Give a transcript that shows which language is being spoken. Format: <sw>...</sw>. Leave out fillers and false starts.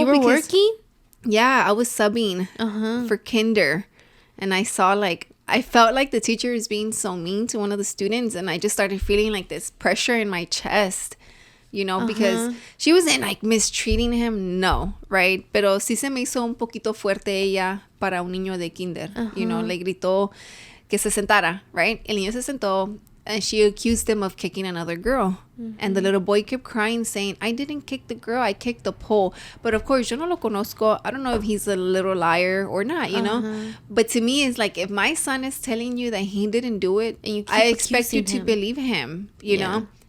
<en>You were working? Yeah, I was subbing for kinder, and I saw like, I felt like the teacher was being so mean to one of the students, and I just started feeling like this pressure in my chest, you know, because she wasn't like mistreating him, no, right?</en> <es>Pero sí se me hizo un poquito fuerte ella para un niño de kinder,</es> <en>you know,</en> <es>le gritó que se sentara, right? El niño se sentó,</es> <en>and she accused him of kicking another girl. And the little boy kept crying, saying, I didn't kick the girl, I kicked the pole. But of course,</en> <es>yo no lo conozco.</es> <en>I don't know if he's a little liar or not, you know? But to me, it's like, if my son is telling you that he didn't do it, and you I expect you to believe him, you know?</en>